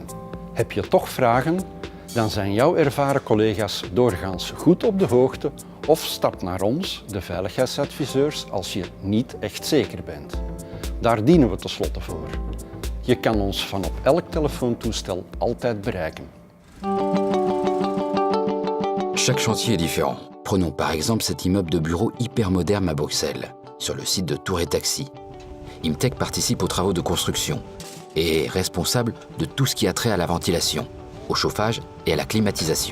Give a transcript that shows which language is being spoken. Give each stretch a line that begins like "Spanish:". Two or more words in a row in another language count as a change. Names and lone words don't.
Dutch: Heb je toch vragen? Dan zijn jouw ervaren collega's doorgaans goed op de hoogte of stap naar ons, de veiligheidsadviseurs, als je niet echt zeker bent. Daar dienen we tenslotte voor. Je kan ons van op elk telefoontoestel altijd bereiken.
French: Chaque chantier est différent. Prenons par exemple cet immeuble de bureau hyper moderne à Bruxelles, sur le site de Tour et Taxi. Imtech participe aux travaux de construction et est responsable de tout ce qui a trait à la ventilation, au chauffage et à la climatisation.